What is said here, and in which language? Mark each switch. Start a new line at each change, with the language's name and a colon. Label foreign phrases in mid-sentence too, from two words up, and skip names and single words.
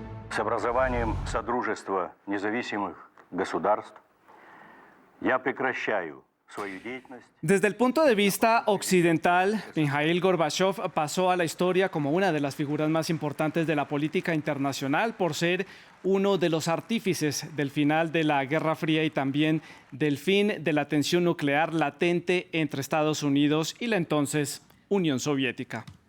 Russian: С образованием Содружества независимых государств я прекращаю свою деятельность.
Spanish: Desde el punto de vista occidental, Mikhail Gorbachov pasó a la historia como una de las figuras más importantes de la política internacional por ser uno de los artífices del final de la Guerra Fría y también del fin de la tensión nuclear latente entre Estados Unidos y la entonces Unión Soviética.